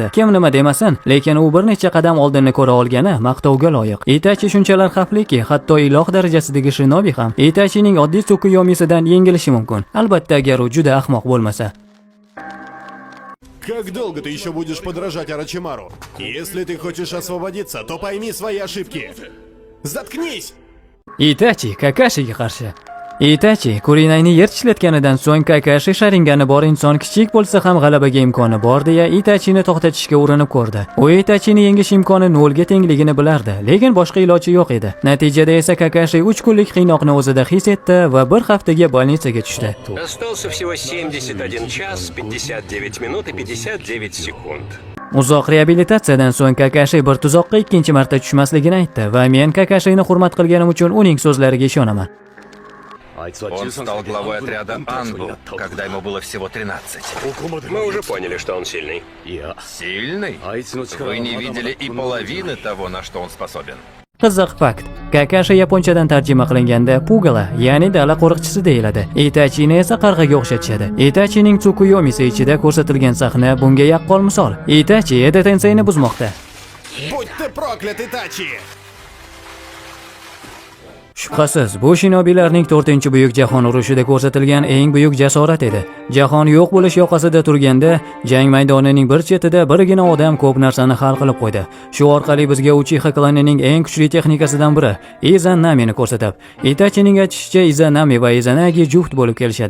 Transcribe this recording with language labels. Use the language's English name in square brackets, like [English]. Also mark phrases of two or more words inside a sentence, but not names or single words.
[Uzbek] Kim nima demasin, lekin u bir necha qadam oldinni ko'ra olgani maqtovga loyiq. Itachi shunchalar xavfliki, hatto iloh darajasidagi shinobi ham Itachining oddiy Tsukuyomisidan yengilishi mumkin. Albatta agar u juda ahmoq bo'lmasa. [Russian] Как долго ты еще будешь подражать Орочимару? Если ты хочешь освободиться, то пойми свои ошибки. Заткнись! [Uzbek] Itachi Kakashiga qarshi. Itachi Kurinayni yer tishlatganidan so'ng Kakashi Sharingani bor inson kichik bo'lsa ham g'alabaga imkoni bor deya Itachini to'xtatishga urinib ko'rdi. U Itachini yengish imkoni 0 ga tengligini bilardi, lekin boshqa iloji yo'q edi. Natijada esa Kakashi 3 kunlik qiynoqni o'zida his etdi va bir haftaga больницаga tushdi. [Russian] Остался всего 71 час, 59 минут и 59 секунд. [Uzbek] Uzoq reabilitatsiyadan so'ng Kakashi bir tuzoqqa ikkinchi marta tushmasligini aytdi va men Kakashini hurmat qilganim uchun uning so'zlariga ishonaman. [Russian] Он стал главой отряда Анбу, когда ему было всего 13. Мы уже поняли, что он сильный. Сильный? Вы не видели и половины того, на что он способен. [Uzbek] Qiziq fakt. Kakashi yaponchadan tarjima qilinganda Pugala, ya'ni dala qo'riqchisi deyiladi. Itachini esa qarg'aga o'xshatishadi. Itachining Tsukuyomi ichida ko'rsatilgan sahna bunga yaqqol misol. Itachi Eda Tensei'ni buzmoqda. [Russian] Будь ты проклят, Итачи! [Uzbek] Shubhasiz, bu shinobiylarning 4-buyuk jahon urushida ko'rsatilgan eng buyuk jasorat edi. Jahon yo'q bo'lish yoqasida turganda, jang maydonining bir chetida birgina odam ko'p narsani hal qilib qo'ydi. Shu orqali bizga Uchiha klanining eng kuchli texnikasidan biri Izanami'ni ko'rsatib, Itachining aytishicha Izanami va Izanagi juft bo'lib kelishadi.